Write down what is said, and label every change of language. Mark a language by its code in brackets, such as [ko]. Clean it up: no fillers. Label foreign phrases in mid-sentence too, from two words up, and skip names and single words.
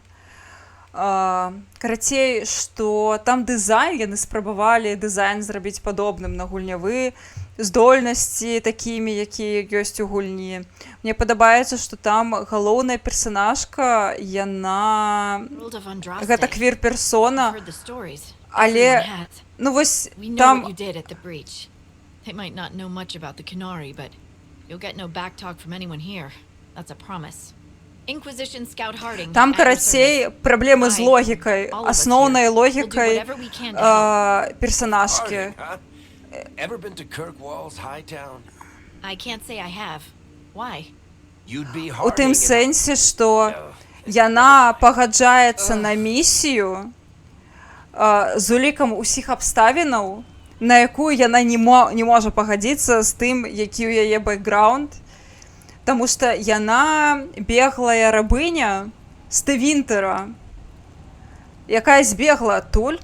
[be] Карацей, што там дызайн, яны спрабавалі дызайн зрабіць падобным на гульнявы, здольнасці такімі, якія ёсць у гульні. Мне падабаецца, што там галоўная персанажка, яна... гэта квір-персона, але... ну вось там... [en] They might not know much about the Qunari, but you'll get no backtalk from anyone here. That's a promise. Inquisition Scout Harding. [be] Там, карацей, праблемы з логікай, асноўнай логікай персанажкі. [en] Ever been to Kirkwall's Hightown? I can't say I have. Why? [be] У тым сэнсе, што яна пагаджаецца на місію з улікам усіх абставінаў, на якую яна не можа пагадзіцца з тым, які ў яе бэкграунд, таму што яна беглая рабыня з Тевінтера, якая збегла адтуль.